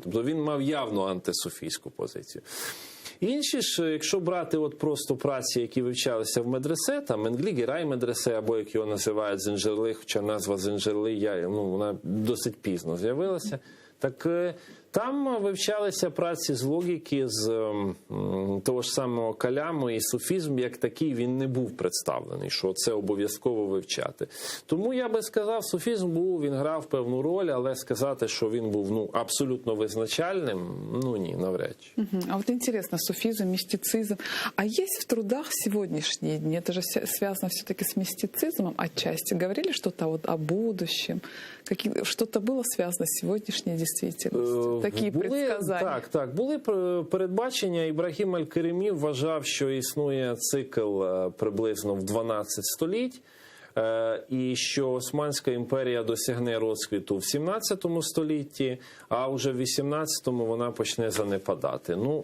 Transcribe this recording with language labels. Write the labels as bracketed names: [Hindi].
[Ukrainian] Тобто він мав явно антисуфійську позицію. Інші ж, якщо брати от просто праці, які вивчалися в медресе, там Менглі Гірай медресе, або як його називають Зенджерли, хоча назва Зенджерли, вона досить пізно з'явилася, так там вивчалися праці з логіки, з того ж самого Каляму, і суфізм як такий він не був представлений, що це обов'язково вивчати. Тому я би сказав, суфізм він грав певну роль, але сказати, що він був абсолютно визначальним, ні, навряд чи. [Russian] А вот интересно, суфизм, мистицизм. А есть в трудах сегодняшние дни, это же связано все-таки с мистицизмом отчасти, говорили что-то вот о будущем, что-то было связано с сегодняшней действительностью? [Ukrainian] Такі предсказання. Так. Були передбачення. Ібрагім аль-Керемі вважав, що існує цикл приблизно в 12 століть, і що Османська імперія досягне розквіту в 17 столітті, а вже в 18-му вона почне занепадати.